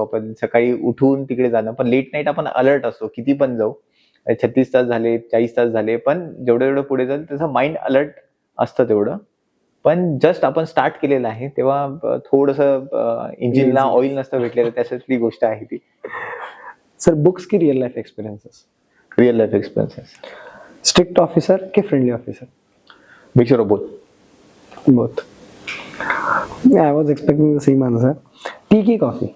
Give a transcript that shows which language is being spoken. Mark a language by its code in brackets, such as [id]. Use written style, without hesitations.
[mr] आपण सकाळी उठून तिकडे जाणं, पण लेट नाईट आपण अलर्ट असतो किती पण जाऊ. 36 तास झाले, 40 तास झाले, पण जेवढं जेवढं पुढे जाईल तसं माइंड अलर्ट असतं तेवढं. पण जस्ट आपण स्टार्ट केलेलं आहे तेव्हा थोडंसं इंजिनला ऑइल नसतं भेटलेलं, त्याच्यातली गोष्ट आहे ती. [en] sir books [mr] की [en] Real life experiences? Real life experiences. Strict officer [mr] की [en] Friendly officer? Mixture of both. Both. Yeah, I was expecting the same answer. Tea [mr] की [en] coffee?